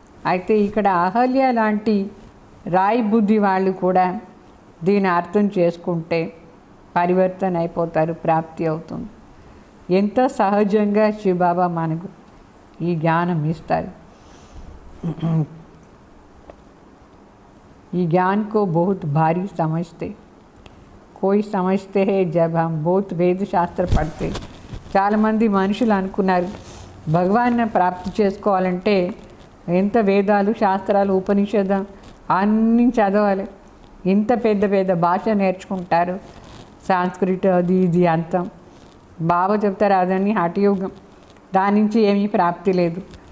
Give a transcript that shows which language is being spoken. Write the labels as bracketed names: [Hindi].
[Telugu] అయితే ఇక్కడ అహల్య లాంటి రాయి బుద్ధి వాళ్ళు కూడా దీన్ని అర్థం చేసుకుంటే పరివర్తన అయిపోతారు, ప్రాప్తి అవుతుంది। ఎంత సహజంగా శివబాబా మనకు ఈ జ్ఞానం ఇస్తారు। [Hindi] ये ज्ञान को बहुत भारी समझते, कोई समझते हैं जब हम बहुत वेद शास्त्र पढ़ते। [Telugu] చాలామంది మనుషులు అనుకున్నారు భగవాన్ని ప్రాప్తి చేసుకోవాలంటే ఎంత వేదాలు శాస్త్రాలు ఉపనిషదం అన్నీ చదవాలి, ఇంత పెద్ద పెద్ద భాష నేర్చుకుంటారు, సంస్కృత అది ఇది అంతం। బాబా చెప్తారు అదని హఠయోగం, దాని నుంచి ఏమీ ప్రాప్తి లేదు।